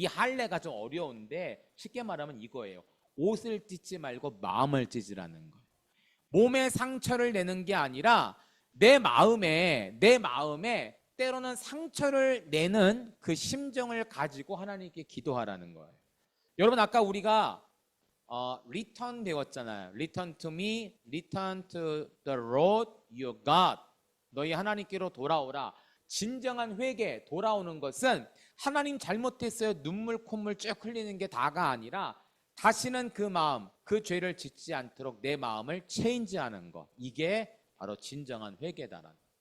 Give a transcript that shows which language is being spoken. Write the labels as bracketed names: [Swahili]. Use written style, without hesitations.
[Korean] 이 할례가 좀 어려운데 쉽게 말하면 이거예요. 옷을 찢지 말고 마음을 찢으라는 거예요. 몸에 상처를 내는 게 아니라 내 마음에 때로는 상처를 내는 그 심정을 가지고 하나님께 기도하라는 거예요. 여러분 아까 우리가 return 배웠잖아요. [English] Return to me, return to the Lord your God. [Korean] 너희 하나님께로 돌아오라. 진정한 회개, 돌아오는 것은 하나님 잘못했어요. 눈물 콧물 쭉 흘리는 게 다가 아니라 다시는 그 마음, 그 죄를 짓지 않도록 내 마음을 체인지하는 것. 이게 바로 진정한 회개다라는.